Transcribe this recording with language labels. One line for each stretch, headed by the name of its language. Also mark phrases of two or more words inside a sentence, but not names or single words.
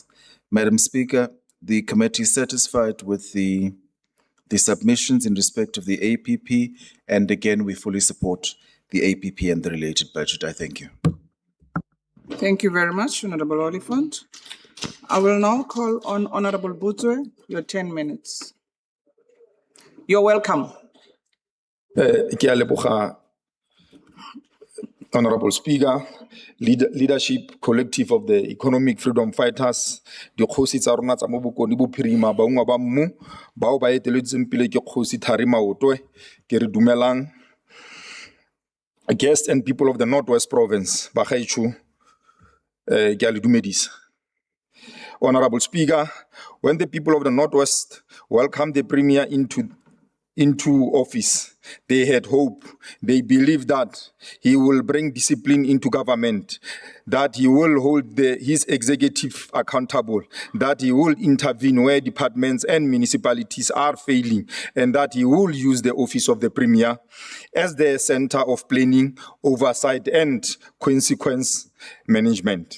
English: Madam Speaker, the committee is satisfied with the submissions in respect of the APP, and again, we fully support the APP and the related budget. I thank you. Thank you very much, Honorable Oliphant. I will now call on Honorable Butwe, your 10 minutes. You're welcome.
Tswana: Ke a leboga,
English: Honorable Speaker, Leadership Collective of the Economic Freedom Fighters,
Tswana: dikgosi tsa rona tsa mo bokone bophirima baungwa ba mmu bao ba eteletseng pele ke kgosi Thari Maotwe, ke re dumelang.
English: Guests and people of the Northwest Province,
Tswana: bagaetsho, ke a le dumedisa.
English: Honorable Speaker, when the people of the Northwest welcomed the Premier into office, they had hope. They believed that he will bring discipline into government, that he will hold his executive accountable, that he will intervene where departments and municipalities are failing, and that he will use the office of the Premier as the center of planning, oversight, and consequence management.